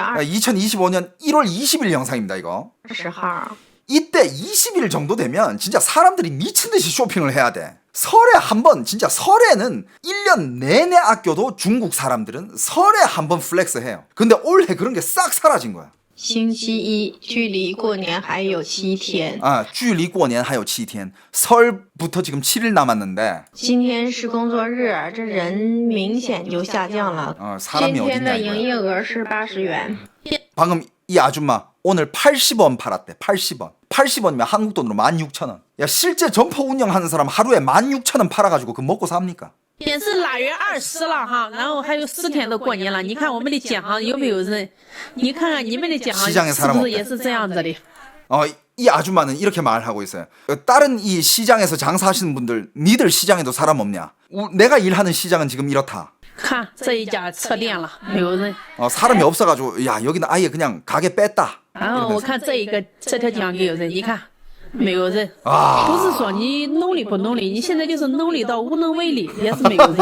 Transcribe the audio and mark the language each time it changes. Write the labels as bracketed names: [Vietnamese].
[Korean] 2025년 1월 20일 영상입니다, 이거. [Chinese] 20号。 [Korean] 이때 20일 정도 되면 진짜 사람들이 미친 듯이 쇼핑을 해야 돼. 설에 한 번, 진짜 설에는 1년 내내 아껴도 중국 사람들은 설에 한 번 플렉스 해요. 근데 올해 그런 게 싹 사라진 거야. [Chinese] 星期一距离过年还有7天。距离过年还有7天. [Korean] 설부터 지금 7일 남았는데. [Chinese] 今天是工作日，这人明显就下降了。 [Korean] 사람이 [Chinese] 今天的 [Korean] 어딨냐 [Chinese] 营 [Korean] 이거야. [Chinese] 业额是80元。 [Korean] 방금 이 아줌마 오늘 80원 팔았대. 80원. 80원이면 한국 돈으로 16,000원. 야, 실제 점포 운영하는 사람 하루에 16,000원 팔아가지고 그 먹고 삽니까? [Chinese] 也是腊月20了哈，然后还有4天都过年了。你看我们的街上有没有人？你看看你们的街上是不是也是这样子的？ [Korean] 이 아줌마는 이렇게 말하고 있어요. 다른 이 시장에서 장사하시는 분들, 니들 시장에도 사람 없냐? 내가 일하는 시장은 지금 이렇다. [Chinese] 看这一家撤店了，没有人。 [Korean] 사람이 없어가지고 야, 여기는 아예 그냥 가게 뺐다. [Chinese] 然后我看这条街上也有人，你看没有人。啊不是说你努力不努力，你现在就是努力到无能为力，也是没有人。